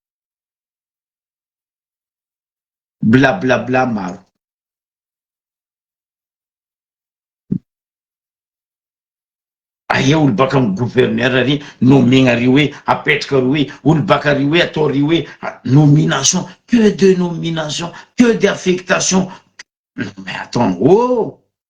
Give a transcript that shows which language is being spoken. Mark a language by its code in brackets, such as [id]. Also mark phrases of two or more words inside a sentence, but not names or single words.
[mg] Bla bla bla maro. Aia olo baka amy gouverneur ry nomegna ry hoe apetraka ry hoe olo baka ry hoe atao ry hoe nomination, [fr] que de nomination, que d'affectation. Non mais attends, oh!